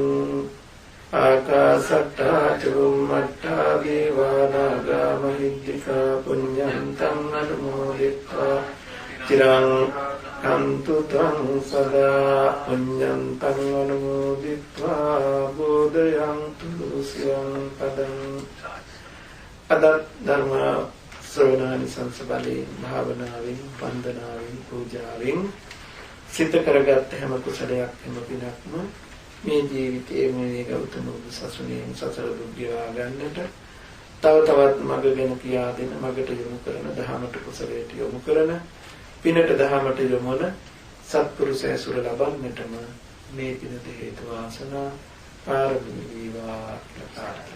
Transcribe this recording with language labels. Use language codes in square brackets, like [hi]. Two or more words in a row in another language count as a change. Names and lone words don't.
[pi] ආකාසට්ඨා චුම්මට්ඨා දේවානාගා මහිද්దికා පුඤ්ඤන්තං අනුමෝදිත්වා චිරං රක්ඛන්තු ත්වං සදා පුඤ්ඤන්තං අනුමෝදිත්වා බෝධයන්තු සියං පදං. [si] අද ධර්ම ශ්‍රවණානිසංස බලයෙන් භාවනාවෙන් වන්දනාවෙන් පූජාවෙන් සිත කරගත් හැම කුසලයක් හැම පිනක්ම මේ ජීවිතයේ මේ ගෞතම බුදු සසුනේ සසර දුක් ගෙවා ගන්නට තව තවත් මඟ ගැන කියා දෙන මඟට යොමු කරන දහමට කුසලයට යොමු කරන පිනට දහමට යොමු වන සත්පුරුෂ ඇසුර ලබන්නටම මේ පිනට හේතු වාසනා පාරමී වේවා කියලා